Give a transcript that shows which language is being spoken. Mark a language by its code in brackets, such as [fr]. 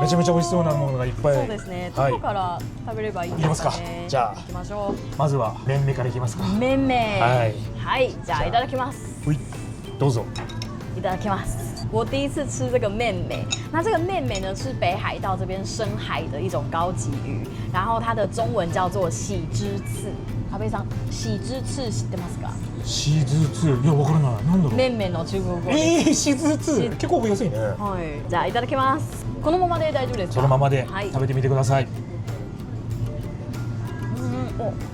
[ja] めちゃめちゃ美味しそうなものがいっぱい。そうですね。どこから食べればいいですかね。いきますか。じゃあ、行きましょう。まずは麺目からいきますか。麺目。はい。はい、じゃあいただきます。はい、どうぞ。いただきます。 [zh] 我第一次吃这个面美，那这个面美呢是北海道这边深海的一种高级鱼，然后它的中文叫做喜之刺。 [ja] 阿部さん、喜之刺知ってますか？シーズ2、いや、わからない。なんだろう。面美の中国語。シーズ2、結構覚えやすいね。はい。じゃあいただきます。このままで大丈夫ですか？そのままではい、食べてみてください。お、